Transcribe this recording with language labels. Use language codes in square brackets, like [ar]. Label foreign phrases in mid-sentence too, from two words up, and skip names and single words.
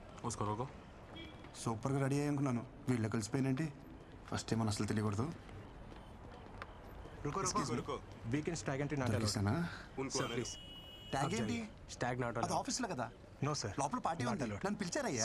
[hi] उसको रोको। [te] సూపర్గా రెడీ అయ్యానుకున్నాను, వీళ్ళు కలిసిపోయినంటే [en] first time [te] అసలు తెలియకూడదు. [hi] रुको रुको रुको। [en] weekend stag [te] అంటే [en] not allowed. [te] దొరికిస్తానా? [hi] उनको आने दो। [te] ట్యాగ్ ఏంటి? [en] stag not [te] అది అలౌడ్. ఆఫీస్లో కదా, [en] no sir. [te] లోపల పార్టీ Not ఉంది, allowed. నన్ను పిలిచారయ్యా.